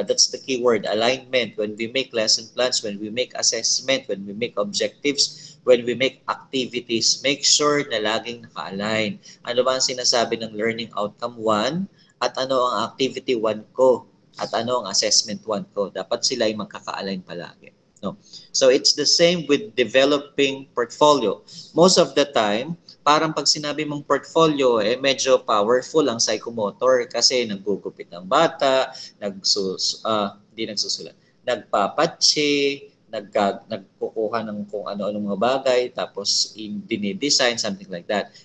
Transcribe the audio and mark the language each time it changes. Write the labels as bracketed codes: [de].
[en] That's the key word, alignment. When we make lesson plans, when we make assessment, when we make objectives, when we make activities, make sure [tl] na laging naka-align. Ano ba ang sinasabi ng learning outcome 1 at ano ang activity 1 ko at ano ang assessment 1 ko. Dapat sila ay magkaka-align palagi. No? [en] So it's the same with developing portfolio. [tl] Most of the time, parang pag sinabi mong portfolio, medyo powerful ang psychomotor kasi naggugupit ng bata, hindi nagsusulat, nagpapatsi, nagkukuha ng kung ano-ano mga bagay, tapos dinidesign, something like that.